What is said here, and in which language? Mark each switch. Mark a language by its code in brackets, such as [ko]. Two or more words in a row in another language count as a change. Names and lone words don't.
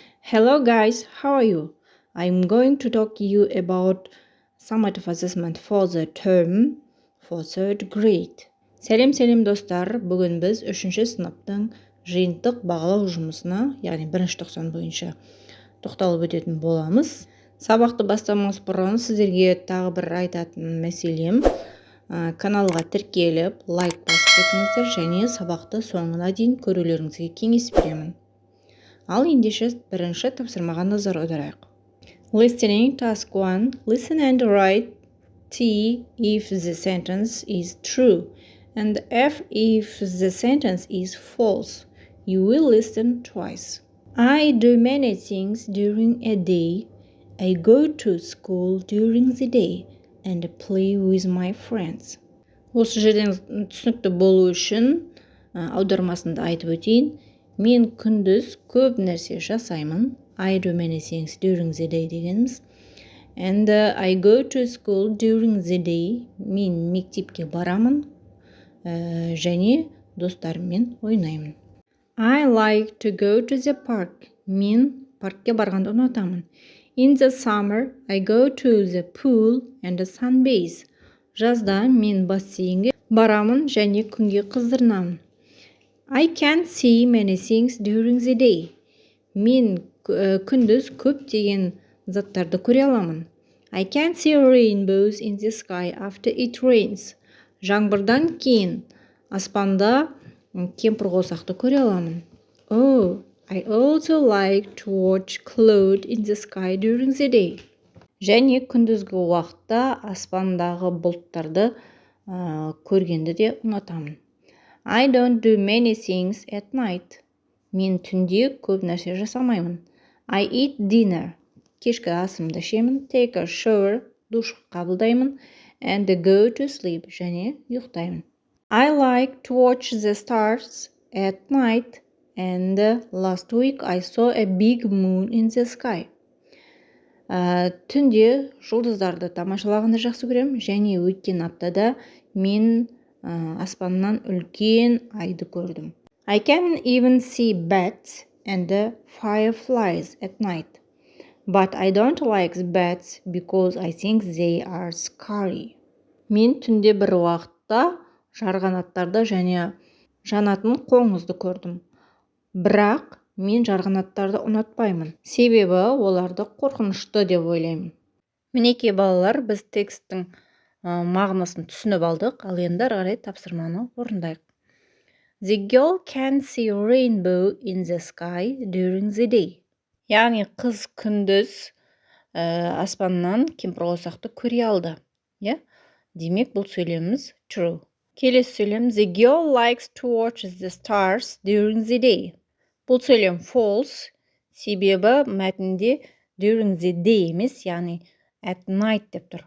[en] Hello guys, how are you? I'm going to talk to you about summative assessment for the term for third grade. [kk] Сәлем достар, бүгін біз 3-ші сыныптың жиынтық бағалау жұмысына, яғни 1-ші тоқсан бойынша тоқталып өтетін боламыз. Сабақты бастамас бұрын сіздерге тағы бір айтатын мәселем, каналға тіркеліп, лайк басып кетіңіздер және сабақты соңына дейін көрулеріңізге кеңес беремін. Ал ендеше бірінші тапсырмаға назар аударайық. [en] Listening task 1. Listen and write T if the sentence is true and F if the sentence is false. You will listen twice. I do many things during a day. I go to school during the day and play with my friends. [kk] Осы жерден түсінікті болу үшін аудармасында айтып өтейін. Мен күндіз көп нәрсе жасаймын. [en] I do many things during the day дегеніміз. And I go to school during the day. [kk] Мен мектепке барамын және достарыммен ойнаймын. [en] I like to go to the park. [kk] Мен паркке барғанды ұнатамын. [en] In the summer, I go to the pool and sunbathe. [kk] Жазда мен бассейнге барамын және күнге қыздырынамын. [en] I can see many things during the day. [kk] Мен күндіз көптеген заттарды көре аламын. [en] I can see rainbows in the sky after it rains. [kk] Жаңбырдан кейін аспанда кемпір-қосақты көре аламын. [en] Oh, I also like to watch clouds in the sky during the day. [kk] Және күндізгі уақытта аспандағы бұлттарды көргенді де ұнатамын. [en] I don't do many things at night. [kk] Мен түнде көп нәрсе жасамаймын. [en] I eat dinner. [kk] Кешкі асымды ішемін. [en] Take a shower. [kk] Душ қабылдаймын. [en] And go to sleep. [kk] Және ұйықтаймын. [en] I like to watch the stars at night. And last week I saw a big moon in the sky. [kk] Түнде жұлдыздарды тамашалағанды жақсы көремін. Және өткен аптада мен аспаннан үлкен айды көрдім. [en] I can even see bats and fireflies at night. But I don't like bats because I think they are scary. [kk] Мен түнде бір уақытта жарғанаттарды және жанатын қоңызды көрдім. Бірақ мен жарғанаттарды ұнатпаймын. Себебі оларды қорқынышты деп ойлаймын. Мінекей балалар, біз текстің мағынасын түсініп алдық, ал енді ары қарай тапсырманы орындайық. [en] The girl can see a rainbow in the sky during the day. [kk] Яғни қыз күндіз аспаннан кемпір-қосақты көре алды. Демек бұл сөйлеміміз true. Келесі сөйлем [en] The girl likes to watch the stars during the day. [kk] Бұл сөйлем false. Себебі мәтінде [en] during the day [kk] емес, яғни [en] at night [kk] деп тұр.